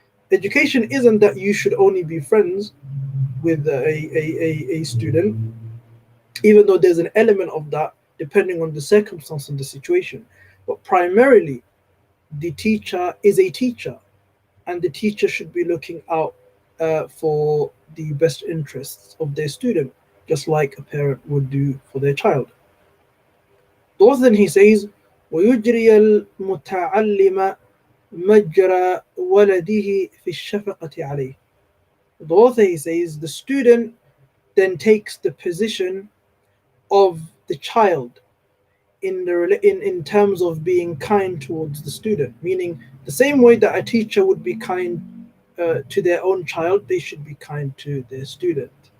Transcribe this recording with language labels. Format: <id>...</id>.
<en>Education isn't that you should only be friends with a student, even though there's an element of that depending on the circumstance and the situation. But primarily, the teacher is a teacher, and the teacher should be looking out for the best interests of their student, just like a parent would do for their child. Thus, then he says,</en> <ar>ويجري المتعلم مجرى ولده في الشفقة عليه.</ar> <en>The author, he says, the student then takes the position of the child in terms of being kind towards the student, meaning the same way that a teacher would be kind to their own child, they should be kind to their student.</en>